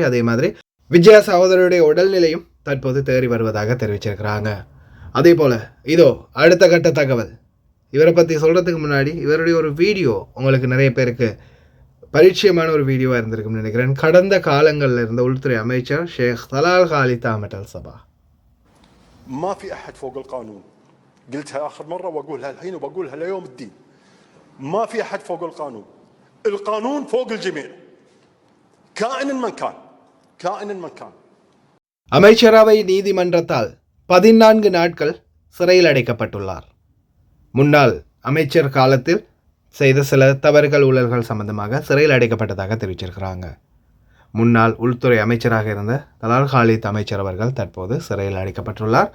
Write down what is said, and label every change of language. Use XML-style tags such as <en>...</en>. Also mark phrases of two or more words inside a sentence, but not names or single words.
<ta>அதே மாதிரி விஜயா சகோதரியுடைய உடல்நிலையும் தற்போது தேறி வருவதாக தெரிவிச்சிருக்கிறாங்க. அதே போல் இதோ அடுத்த கட்ட தகவல். இவரை பற்றி சொல்கிறதுக்கு முன்னாடி இவருடைய ஒரு வீடியோ உங்களுக்கு நிறைய பேருக்கு பரிச்சயமான ஒரு வீடியோவாக இருந்திருக்கும்னு நினைக்கிறேன். கடந்த காலங்களில் இருந்த உள்துறை அமைச்சர் ஷேக் தலால் காலித் அஹ்மத் அல் சபா.</ta> <ar>ما في أحد فوق القانون. قلتها آخر مرة وأقولها الحين وبقولها ليوم الدين. ما في أحد فوق القانون. القانون فوق الجميع. كائن من كان. كائنا من كان.</ar> <ta>அமைச்சரவை நீதிமன்றத்தால் 14 நாட்கள் சிறையில் அடைக்கப்பட்டுள்ளார். முன்னாள் அமைச்சர் காலத்தில் செய்த சில தவறுகள் ஊழல்கள் சம்பந்தமாக சிறையில் அடைக்கப்பட்டதாக தெரிவிச்சிருக்கிறாங்க. முன்னாள் உள்துறை அமைச்சராக இருந்த தலால் காலித் அமைச்சர் அவர்கள் தற்போது சிறையில் அடைக்கப்பட்டுள்ளார்.</ta>